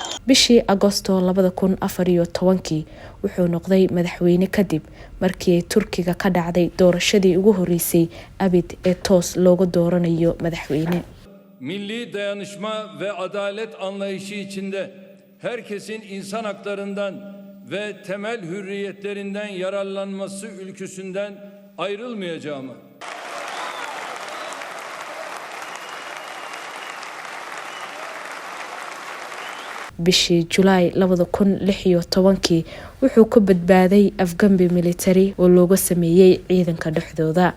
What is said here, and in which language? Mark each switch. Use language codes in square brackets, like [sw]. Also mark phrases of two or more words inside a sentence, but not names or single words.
[so] bishii Agoosto 2014 wuxuu noqday madaxweyne kadib markii ay Turkiga ka dhacday doorashadii ugu horeysay abid ee toos looga dooranayo madaxweyne. [tr] Milli dayanışma ve adalet anlayışı içinde herkesin insan haklarından ve temel hürriyetlerinden yararlanması ülküsünden ayrılmayacağımı, [so] bishii Julaay 2016 wuxuu ka badbaaday afgambi militari oo looga sameeyay ciidanka dhexdooda.